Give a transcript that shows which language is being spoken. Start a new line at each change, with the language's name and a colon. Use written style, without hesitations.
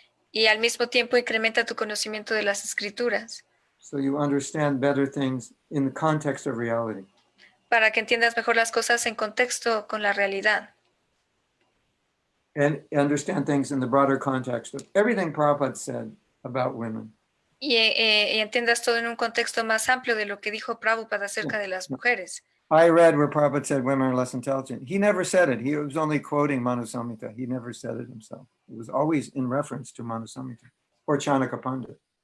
Spanish: Y al mismo tiempo incrementa tu conocimiento de las escrituras.
English: So you understand better things in the context of reality.
Spanish: para que entiendas mejor las cosas en contexto con la realidad.
English: And understand things in the broader context of everything Prabhupada said about women.
Spanish: Y entiendas todo en un contexto más amplio de lo que dijo Prabhupada acerca de las mujeres.
English: I read where Prabhupada said women are less intelligent. He never said it. He was only quoting Manu Samhita. He never said it himself. It was always in reference to Manu Samhita or Chanaka Pandit.